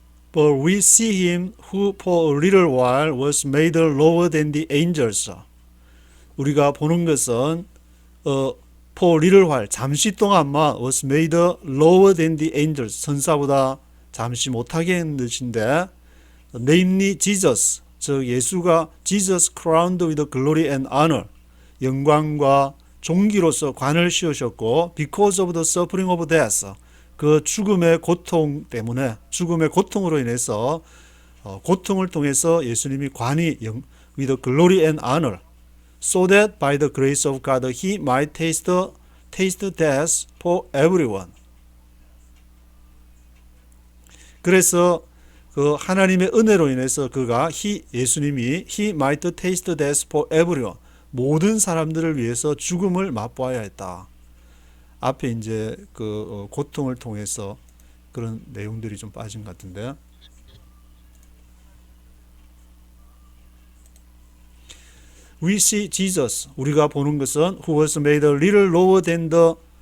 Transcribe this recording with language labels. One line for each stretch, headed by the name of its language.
English: But we see him who for a little while was made lower than the angels.
Korean: 우리가 보는 것은
English: for a little while,
Korean: 잠시 동안만
English: was made lower than the angels,
Korean: 천사보다 잠시 못하게 했는 뜻인데,
English: namely Jesus,
Korean: 즉 예수가
English: Jesus crowned with glory and honor,
Korean: 영광과 존귀로서 관을 씌우셨고,
English: because of the suffering of death,
Korean: 그 죽음의 고통 때문에, 죽음의 고통으로 인해서 고통을 통해서 예수님이 관이
English: with glory and honor, so that by the grace of God he might taste death for everyone.
Korean: 그래서 그 하나님의 은혜로 인해서 그가 예수님이
English: he might taste death for everyone,
Korean: 모든 사람들을 위해서 죽음을 맛보아야 했다. 앞에 이제 그 고통을 통해서 그런 내용들이 좀 빠진 것 같은데,
English: We see Jesus,
Korean: 우리가 보는 것은
English: who was made a little lower than the